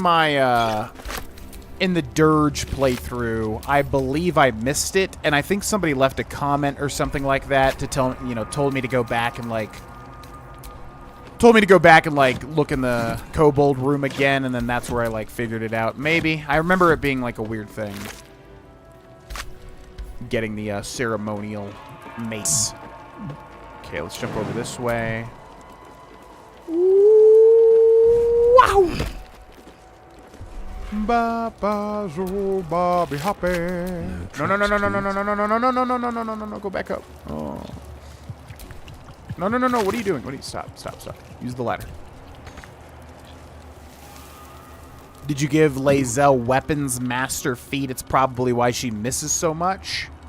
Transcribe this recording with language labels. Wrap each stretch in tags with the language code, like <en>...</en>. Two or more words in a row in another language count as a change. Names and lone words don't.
<en>Yeah, I think in my, in the Dirge playthrough, I believe I missed it, and I think somebody left a comment or something like that to tell, told me to go back and like look in the kobold room again, and then that's where I like figured it out. Maybe. I remember it being like a weird thing. Getting the ceremonial mace. Okay, let's jump over this way. Wow! Ba zo ba be happy. No, go back up. Oh. No. What are you doing? Stop. Use the ladder. Did you give Lae'zel weapons master feat? It's probably why she misses so much.</en>